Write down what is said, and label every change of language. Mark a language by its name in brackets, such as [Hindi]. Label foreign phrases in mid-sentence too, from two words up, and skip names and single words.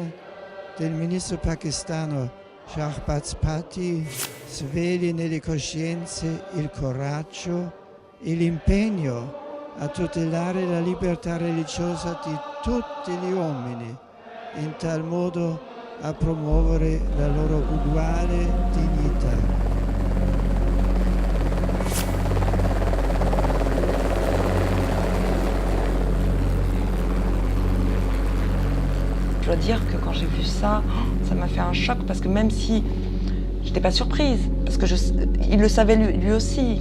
[Italian] del ministro pakistano Shahbaz Bhatti svegli nelle coscienze il coraggio e l'impegno a tutelare la libertà religiosa di tutti gli uomini, in tal modo a promuovere la loro uguale dignità. [French] Je dois dire que quand j'ai vu ça, ça m'a fait un choc parce que même si j'étais pas surprise, parce que il le savait lui aussi